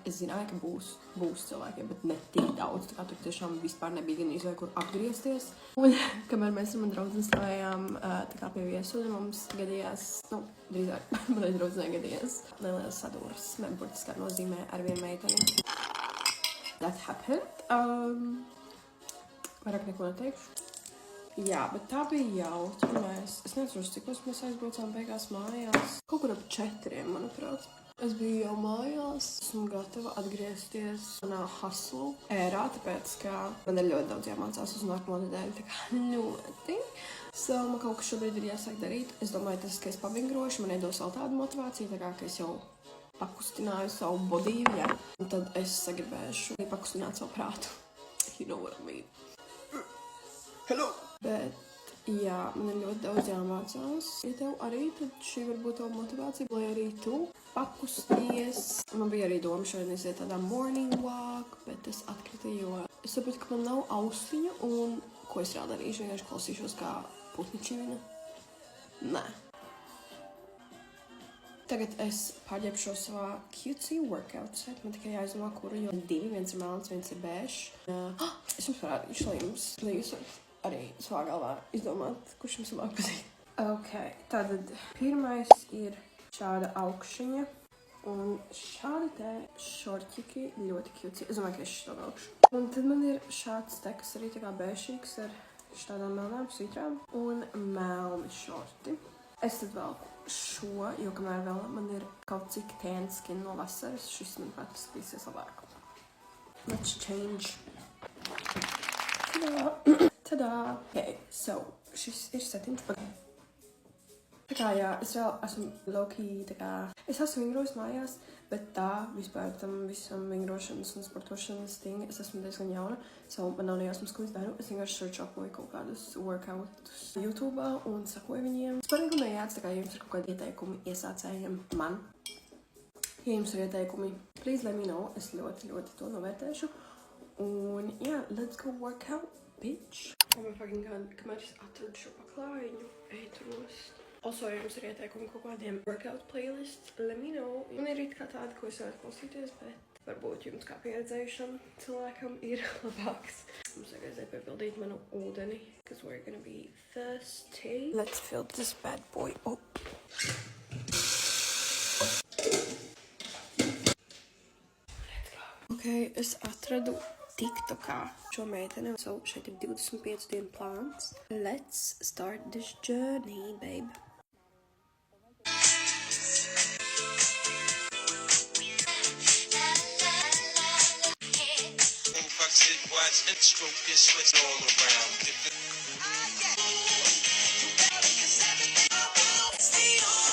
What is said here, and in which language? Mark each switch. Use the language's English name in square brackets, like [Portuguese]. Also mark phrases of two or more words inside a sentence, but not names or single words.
[Latvian] Es zināju, ka būs cilvēkiem, bet ne tik daudz. Tā kā tur tiešām vispār nebija gan izvēle, kur apgriezties. Un kamēr mēs ar mani draudzeni stāvējām tā kā pie viesuļa, mums gadījās, drīzāk, manai draudzenei gadījās neliels sadursme, burtiskā nozīmē ar vienu meiteni. [English] That happened. [Latvian] Vairāk neko neteikšu. Jā, bet tā bija jautri. Es nezinu, cikos mēs aizbraucām beigās mājās. Kaut kur ap 4, manuprāt. Es biju jau mājās. Esmu gatava atgriezties manā hustle ērā, tāpēc, ka man ir ļoti daudz jāmācās uz nākamo nedēļu. Tā kā ļoti. So, man kaut kas šobrīd ir jāsāk darīt. Es domāju, tas, ka es pavingrošu, man iedos vēl tādu motivāciju, tā kā, ka es jau pakustināju savu bodīju, jā. Un tad es sagribēšu pakustināt savu prātu. [English] You know what I mean. Hello! [Latvian] Bet, jā, man ir ļoti daudz jāmācās. Ja tev arī, tad šī varbūt tev motivācija, lai arī tu pakusties. Man bija arī doma šodien iziet tādā [English] morning walk, [Latvian] bet es atkrita, jo es sapratu, ka man nav austiņu, un ko es vēl darīšu, vienkārši klausīšos kā putni čivina. Nē. Tagad es pārģērbšos savā [English] cutesy workout set. [Latvian] Man tikai jāizdomā, kuru, jo 2, viens ir melns, viens ir bēšs. Es jums parādīšu, lai jūs arī savā galvā izdomāt, kurš jums labāk patīk. Ok, tātad pirmais ir šāda augšiņa un šādi te šorķiki ļoti cute. Es domāju, ka es šito velkšu. Un tad man ir šāds te, kas arī tā kā bēšīgs ar šādām melnām svitrām un melni šorti. Es tad velku šo, jo kamēr vēl man ir kaut cik [English] tan skin [Latvian] no vasaras, šis man patīsies labāk. [English] Let's change. Tadā! Okay, so, [Latvian] šis ir setiņš. Tā kā, jā, es vēl esmu low-key, tā kā, es esmu vingrojis mājās, bet tā vispār tam visam vingrošanas un sportošanas ting, es esmu diezgan jauna, so man nav nejausmas, ko es daru. Es vienkārši searchoju kaut kādus workoutus YouTube'ā un sakoju viņiem. Es parīgi nejāc, tā kā, ja jums ir kaut kādi ieteikumi iesācējiem man. Ja jums ir ieteikumi, [English] please let me know, [Latvian] es ļoti, ļoti to novērtēšu. Un, jā, [English] let's go work out, bitch. Oh my fucking god, [Latvian] kamēr es atradu šo paklājiņu, eitros. Also, ja jums ir ieteikumi kaut kādiem [English] workout playlists, let me know. [Latvian] Man ir it kā tāda, ko es varētu klausīties, bet varbūt jums kā pieredzējušam cilvēkam ir labāks. Mums vajag piepildīt manu ūdeni, [English] because we're gonna be thirsty. Let's fill this bad boy up. Let's go. [Latvian] Ok, es atradu TikTokā šo meiteni. So, šeit ir 25 dienu plāns. [English] Let's start this journey, babe. And stroke this sweat all around.